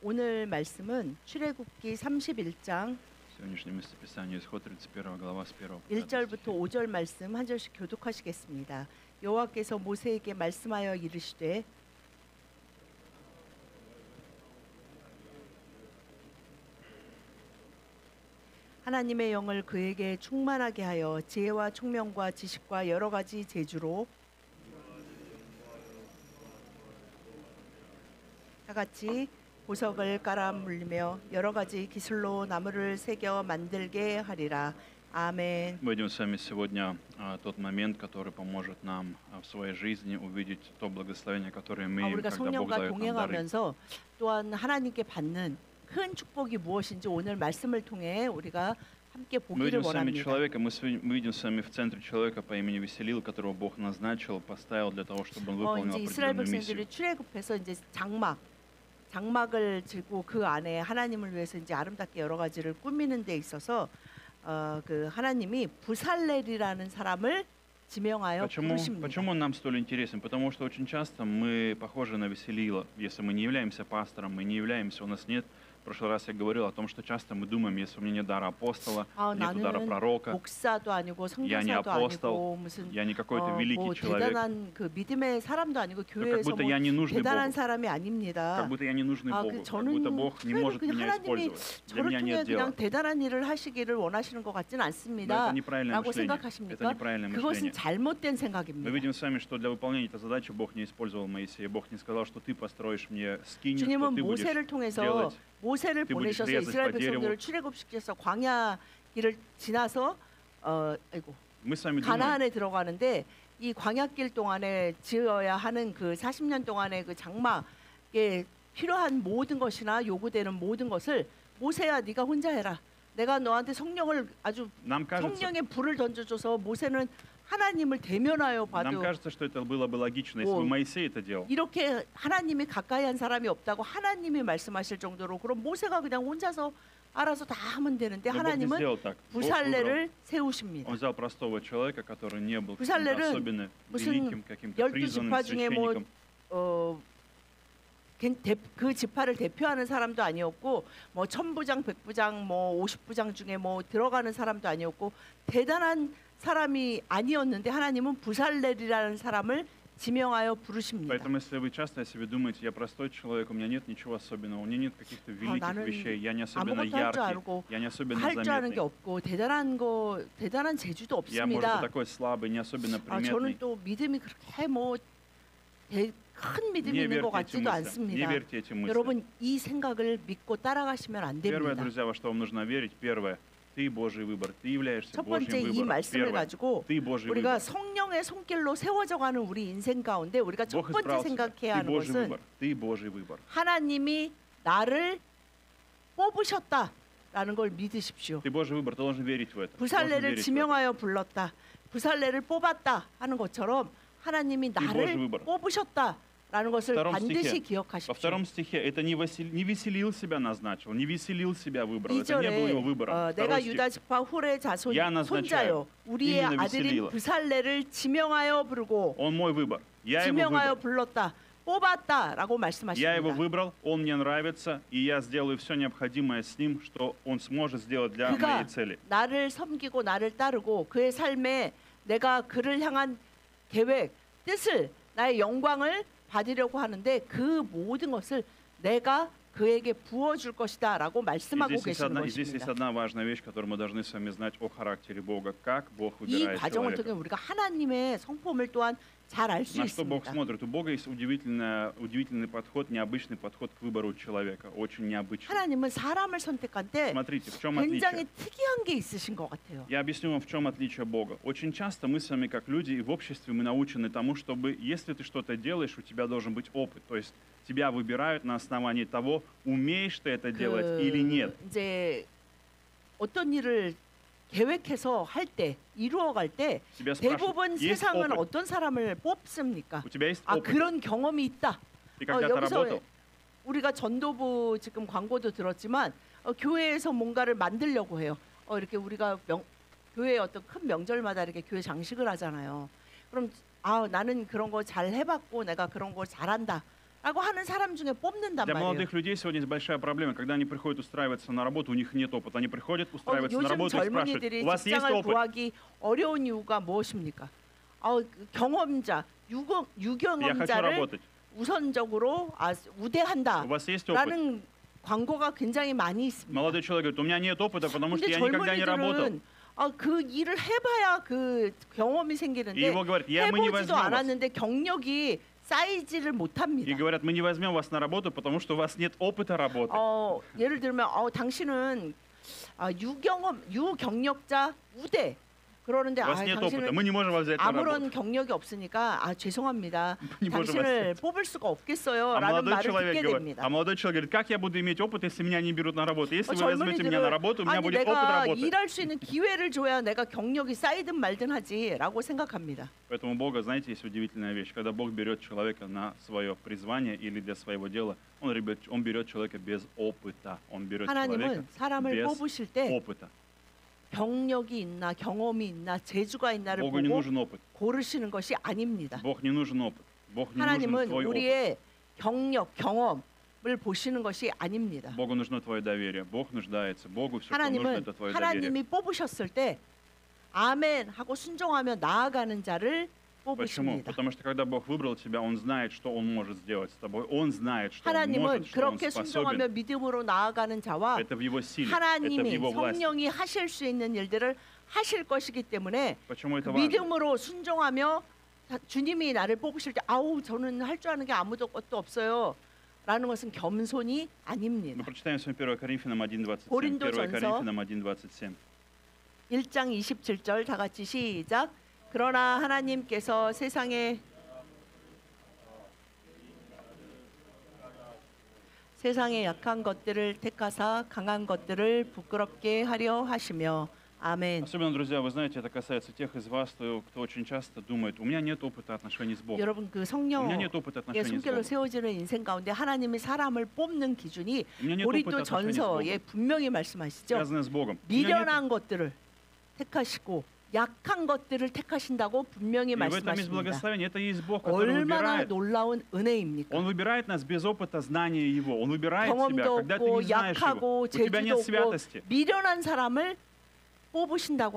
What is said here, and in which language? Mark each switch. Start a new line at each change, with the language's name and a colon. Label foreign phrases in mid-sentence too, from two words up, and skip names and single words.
Korean: 오늘 말씀은 출애굽기 31장
Russian: Сегодняшнее местописание Исход 31 глава с 1 по 5
Korean: 1절부터
Russian: стихи.
Korean: 5절 말씀 한 절씩 교독하시겠습니다. 여호와께서 모세에게 말씀하여 이르시되 하나님의 영을 그에게 충만하게 하여 지혜와 총명과 지식과 여러 가지 재주로 다 같이 보석을 깔아 물리며 여러 가지 기술로 나무를 새겨 만들게 하리라. 아멘.
Russian: Мы видим с вами сегодня тот момент, который поможет нам в своей жизни увидеть то благословение, которое мы имеем,
Korean: 우리가
Russian: когда Бог
Korean: 성령과
Russian: дает нам дары.
Korean: 동행하면서 또한 하나님께 받는 큰 축복이 무엇인지 오늘 말씀을 통해 우리가 함께
Russian: Мы
Korean: 보기를
Russian: видим с вами
Korean: 원합니다.
Russian: человека, мы видим с вами в центре человека по имени Веселил, которого Бог назначил, поставил для того, чтобы он выполнил
Korean: 이제 이스라엘
Russian: определенную миссию.
Korean: 백성들이 출애굽해서 이제 장막을 지고 그 안에 하나님을 위해서 이제 아름답게 여러 가지를 꾸미는 데 있어서 그 하나님이 부살렐이라는 사람을 지명하여 부르십니다.
Russian: Почему он нам столь интересен? Потому что очень часто мы похожи на Веселила. Если мы не являемся пастором, мы не являемся, у нас нет. В прошлый раз я говорил о том, что часто мы думаем, если у меня нет дара апостола, нет дара
Korean: 나는
Russian: пророка,
Korean: 목사도 아니고
Russian: я не
Korean: 선교사도
Russian: апостол,
Korean: 아니고 무슨
Russian: я не какой-то великий
Korean: 뭐
Russian: человек,
Korean: 대단한 그 믿음의 사람도 아니고
Russian: как
Korean: 교회에서
Russian: будто
Korean: 뭐
Russian: я не нужный
Korean: 대단한
Russian: Богу,
Korean: 사람이 아닙니다.
Russian: как будто я не нужный
Korean: 아,
Russian: Богу, как
Korean: 저는
Russian: будто Бог не может
Korean: 그냥
Russian: меня
Korean: 하나님이
Russian: использовать. Для
Korean: 저를
Russian: меня
Korean: 통해
Russian: нет дела.
Korean: 그냥 대단한 일을 하시기를 원하시는 것 같지는
Russian: Но
Korean: 않습니다.
Russian: это неправильное
Korean: 라고
Russian: мышление. Это
Korean: 생각하십니까?
Russian: неправильное
Korean: 그것은
Russian: мышление.
Korean: 잘못된
Russian: Мы
Korean: 생각입니다.
Russian: видим с вами, что для выполнения этой задачи Бог не использовал Моисея. Бог не сказал, что ты построишь мне скинию, что
Korean: 주님은
Russian: ты будешь
Korean: 모세를 통해서
Russian: делать.
Korean: 모세를
Russian: ты будешь
Korean: 보내셔서
Russian: резать
Korean: 이스라엘
Russian: по дереву.
Korean: 백성들을 출애굽시켜서 광야 길을 지나서
Russian: Мы с вами думаем,
Korean: 가나안에 들어가는데 이 광야길 동안에 지어야 하는 그 40년 동안의 그 장막에 필요한 모든 것이나 요구되는 모든 것을 모세야 네가 혼자 해라. 내가 너한테 성령을 아주
Russian: нам кажется,
Korean: 성령의 불을 던져줘서 모세는 하나님을 대면하여
Russian: нам
Korean: 봐도
Russian: кажется, что это было бы логично, если бы Моисей это делал.
Korean: 이렇게 하나님이 가까이 한 사람이 없다고 하나님이 말씀하실 정도로 그럼 모세가 그냥 혼자서 알아서 다 하면 되는데
Russian: Но Бог не
Korean: 하나님은
Russian: сделал так. Бог выбрал,
Korean: 부살레를 세우십니다.
Russian: Он взял простого человека, который не был каким-то
Korean: 부살렐은
Russian: особенно
Korean: 무슨
Russian: великим, каким-то
Korean: 12
Russian: призванным
Korean: 지파 중에 뭐
Russian: священником.
Korean: 그 지파를 대표하는 사람도 아니었고 뭐 천부장, 백부장, 뭐 50부장 중에 뭐 들어가는 사람도 아니었고 대단한 사람이 아니었는데 하나님은 부살렐이라는 사람을 지명하여 부르십니다.
Russian: Поэтому, если вы часто о себе думаете, я простой человек, у меня нет ничего особенного, у меня нет каких-то великих
Korean: 나는
Russian: вещей, я не особенно
Korean: 아무것도 할 줄
Russian: яркий,
Korean: 알고
Russian: я не особенно
Korean: 할 줄 아는 게
Russian: заметный,
Korean: 없고 대단한 재주도
Russian: я, может быть,
Korean: 없습니다.
Russian: такой слабый, не особенно
Korean: 저는
Russian: приметный.
Korean: 또 믿음이 그렇게 큰 믿음이
Russian: Не
Korean: 있는 것
Russian: верьте этим
Korean: 같지도
Russian: мыслям, не
Korean: 않습니다.
Russian: верьте этим мыслям.
Korean: 여러분 이 생각을 믿고 따라가시면 안
Russian: Первое,
Korean: 됩니다.
Russian: друзья, во что вам нужно верить, первое, ты Божий выбор, ты являешься
Korean: 첫 번째
Russian: Божьим
Korean: 이
Russian: выбором.
Korean: 말씀을
Russian: Первое,
Korean: 가지고
Russian: ты Божий
Korean: 우리가
Russian: выбор.
Korean: 성령의 손길로 세워져가는 우리 인생 가운데 우리가 첫
Russian: Бог
Korean: 번째
Russian: избрал тебя,
Korean: 생각해야
Russian: ты
Korean: 하는
Russian: Божий
Korean: 것은
Russian: выбор, ты Божий выбор.
Korean: 하나님이 나를 뽑으셨다라는 걸 믿으십시오.
Russian: Ты Божий выбор, ты должен верить в это. Ты должен
Korean: 부살레를
Russian: верить в это.
Korean: 지명하여 불렀다. 부살레를 뽑았다 하는 것처럼 하나님이
Russian: Божий
Korean: 나를
Russian: выбор.
Korean: 뽑으셨다라는 것을
Russian: Втором
Korean: 반드시
Russian: стихе, Во
Korean: 기억하십시오.
Russian: втором стихе это не Веселил себя назначил, не Веселил себя выбрал. Это не
Korean: 2절에
Russian: был его выбором.
Korean: 내가
Russian: Второй стих.
Korean: 유다 지파 훌의 자손
Russian: Я назначаю
Korean: 손자요 우리의
Russian: именно
Korean: 아들인
Russian: Веселила.
Korean: 부살레를 지명하여 부르고
Russian: Он мой выбор. Я его
Korean: 지명하여
Russian: выбрал.
Korean: 불렀다 뽑았다라고
Russian: Я его
Korean: 말씀하십니다.
Russian: выбрал, он мне нравится, и я сделаю все необходимое с ним, что он сможет сделать для
Korean: 그가
Russian: моей цели.
Korean: 나를 섬기고 나를 따르고 그의 삶에 내가 그를 향한 계획, 뜻을 나의 영광을 받으려고 하는데 그 모든 것을 내가 그에게 부어줄 것이다라고
Russian: И
Korean: 말씀하고
Russian: здесь есть
Korean: 계시는
Russian: одна
Korean: 것입니다.
Russian: важная вещь, которую мы должны с вами знать о характере Бога, как Бог
Korean: 이
Russian: выбирает
Korean: 과정을
Russian: человека.
Korean: 통해 우리가 하나님의 성품을 또한 잘 알 수
Russian: На что Бог
Korean: 있습니다.
Russian: смотрит? У Бога есть удивительный подход, необычный подход к выбору человека, очень необычный.
Korean: 하나님은 사람을 선택할 때
Russian: Смотрите, в чем
Korean: 굉장히
Russian: отличие?
Korean: 특이한 게 있으신 것 같아요.
Russian: Я объясню вам, в чем отличие Бога. Очень часто мы с вами, как люди, и в обществе мы научены тому, чтобы, если ты что-то делаешь, у тебя должен быть опыт. То есть тебя выбирают на основании того, умеешь ты это делать или нет.
Korean: 이제 어떤 일을 계획해서 할 때, 이루어갈 때
Russian: Тебя
Korean: 대부분
Russian: спрашивают, есть
Korean: 세상은
Russian: опыт?
Korean: 어떤 사람을 뽑습니까?
Russian: У тебя есть
Korean: 아
Russian: опыт?
Korean: 그런 경험이 있다.
Russian: Ты когда-то
Korean: 여기서
Russian: работал?
Korean: 우리가 전도부 지금 광고도 들었지만 교회에서 뭔가를 만들려고 해요. 이렇게 우리가 교회에 어떤 큰 명절마다 이렇게 교회 장식을 하잖아요. 그럼 나는 그런 거 잘 해봤고 내가 그런 거 잘한다 라고 하는 사람 중에 뽑는단
Russian: Для
Korean: 말이에요.
Russian: молодых людей сегодня есть большая проблема. Когда они приходят устраиваться на работу, у них нет опыта. Они приходят устраиваться на
Korean: 요즘
Russian: работу и спрашивают,
Korean: 젊은이들이
Russian: у вас есть
Korean: 직장을
Russian: опыт?
Korean: 구하기 어려운 이유가 무엇입니까? 경험자,
Russian: Я хочу
Korean: 유경험자를
Russian: работать.
Korean: 우선적으로
Russian: У
Korean: 우대한다라는
Russian: вас есть опыт?
Korean: 광고가 굉장히 많이 있습니다.
Russian: Молодой человек говорит, у меня нет опыта, потому что
Korean: 근데
Russian: я никогда не работал.
Korean: 젊은이들은 그 일을 해봐야 그 경험이
Russian: И
Korean: 생기는데
Russian: его говорят, мы не
Korean: 해보지도
Russian: возьмем вас.
Korean: 않았는데 경력이 쌓이지를
Russian: И
Korean: 못합니다.
Russian: говорят, мы не возьмем вас на работу, потому что у вас нет опыта работы.
Korean: 예를 들면 당신은 유경력자 우대 그러는데
Russian: У вас нет опыта,
Korean: 당신은
Russian: мы не можем вас взять на работу.
Korean: 아무런 경력이 없으니까 죄송합니다.
Russian: не можем
Korean: 당신을 뽑을 수가 없겠어요.
Russian: А
Korean: 라는
Russian: молодой
Korean: 말을
Russian: человек
Korean: 듣게
Russian: говорит,
Korean: 됩니다.
Russian: а молодой человек говорит, как я буду иметь опыт, если меня не берут на работу? Если вы возьмете меня на
Korean: 젊은이들은
Russian: работу, у меня
Korean: 아니
Russian: будет опыт
Korean: 내가
Russian: работы.
Korean: 일할 수 있는 기회를 줘야 내가 경력이 쌓이든 말든 하지라고 생각합니다.
Russian: Поэтому Бога, знаете, есть удивительная вещь. Когда Бог берет человека на свое призвание или для своего дела, Он берет человека без опыта. Он берет человека
Korean: 하나님은 사람을
Russian: без
Korean: 뽑으실 때
Russian: опыта.
Korean: 경력이 있나 경험이 있나 재주가 있나를
Russian: Богу не
Korean: 보고
Russian: нужен опыт.
Korean: 고르시는 것이 아닙니다.
Russian: Бог не нужен опыт. Бог не нужен
Korean: 하나님은
Russian: твой опыт.
Korean: 우리의 경력, 경험을 보시는 것이 아닙니다.
Russian: Богу нужно твое доверие. Бог нуждается. Богу все, что нужно,
Korean: 하나님은
Russian: это твое доверие.
Korean: 하나님이 뽑으셨을 때 아멘 하고 순종하며 나아가는 자를
Russian: Почему?
Korean: 뽑으십니다.
Russian: Потому что когда Бог выбрал тебя, Он знает, что Он может сделать с тобой. Он знает, что Он
Korean: 하나님은
Russian: может, что Он
Korean: 그렇게 순종하며
Russian: способен.
Korean: 믿음으로 나아가는 자와
Russian: Это в Его силе, это в
Korean: 하나님이
Russian: Его власти.
Korean: 성령이 하실 수 있는 일들을 하실 것이기 때문에
Russian: Почему это
Korean: 그
Russian: важно?
Korean: 믿음으로 순종하며 주님이 나를 뽑으실 때 저는 할 줄 아는 게 아무도 것도 없어요. 라는 것은 겸손이
Russian: Мы
Korean: 아닙니다.
Russian: прочитаем с вами 1 Коринфянам 1:27.
Korean: 1 고린도전서
Russian: Коринфянам 1:27.
Korean: 1장 27절 다 같이 시작. 그러나 하나님께서 세상에 약한 것들을 택하사 강한 것들을 부끄럽게 하려 하시며 아멘.
Russian: Особенно, друзья, вы знаете, это касается тех из вас, кто очень часто думает, у меня нет опыта отношений с Богом.
Korean: 여러분 그
Russian: У
Korean: 성령
Russian: меня нет опыта
Korean: 예,
Russian: отношений с
Korean: 손길로
Russian: Богом.
Korean: 세워지는 인생 가운데 하나님이 사람을 뽑는 기준이
Russian: У меня нет
Korean: 고린도
Russian: опыта отношений с
Korean: 전서에
Russian: Богом.
Korean: 분명히 말씀하시죠.
Russian: Связанное с Богом. У меня нет-
Korean: 미련한 것들을 택하시고 약한 것들을 택하신다고 분명히
Russian: И в этом есть
Korean: 말씀하십니다.
Russian: благословение. Это и есть Бог, который
Korean: 얼마나
Russian: выбирает.
Korean: 놀라운 은혜입니까?
Russian: Он выбирает нас без опыта знания Его. Он выбирает тебя,
Korean: 경험도
Russian: когда ты
Korean: 없고
Russian: не знаешь Его.
Korean: 약하고
Russian: У тебя
Korean: 재주도
Russian: нет
Korean: 없고
Russian: святости.
Korean: 미련한 사람을 뽑으신다고